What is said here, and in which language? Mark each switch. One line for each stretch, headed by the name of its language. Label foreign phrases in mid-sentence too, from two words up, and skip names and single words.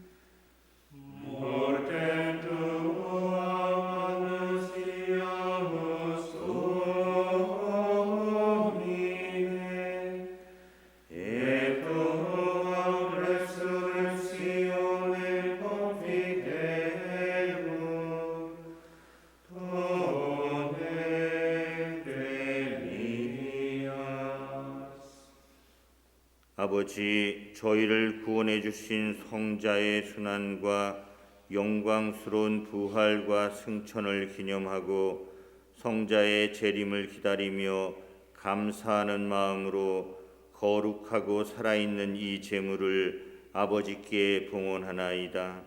Latin: Mortem tuam annunciamus Domine, et tuam resurrectione confidemus, donne venias.
Korean: 아버지, 저희를 구원해 주신 성자의 순환과 영광스러운 부활과 승천을 기념하고 성자의 재림을 기다리며 감사하는 마음으로 거룩하고 살아있는 이 제물을 아버지께 봉헌하나이다.